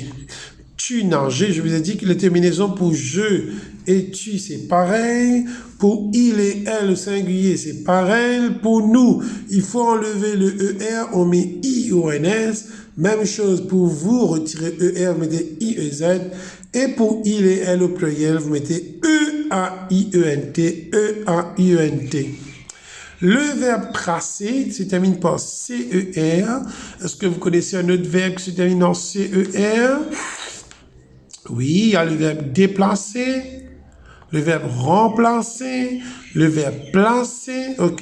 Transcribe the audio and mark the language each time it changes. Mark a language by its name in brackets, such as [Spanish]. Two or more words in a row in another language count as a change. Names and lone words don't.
[French] Tu nager, je vous ai dit que les terminaisons pour je et tu, c'est pareil. Pour il et elle, au singulier, c'est pareil. Pour nous, il faut enlever le ER, on met IONS. Même chose pour vous, retirez ER, vous mettez IEZ. Et pour il et elle au pluriel, vous mettez E-A-I-E-N-T, E-A-I-E-N-T. Le verbe tracer se termine par CER. Est-ce que vous connaissez un autre verbe qui se termine en CER? Oui, il y a le verbe déplacer, le verbe remplacer, le verbe placer, ok?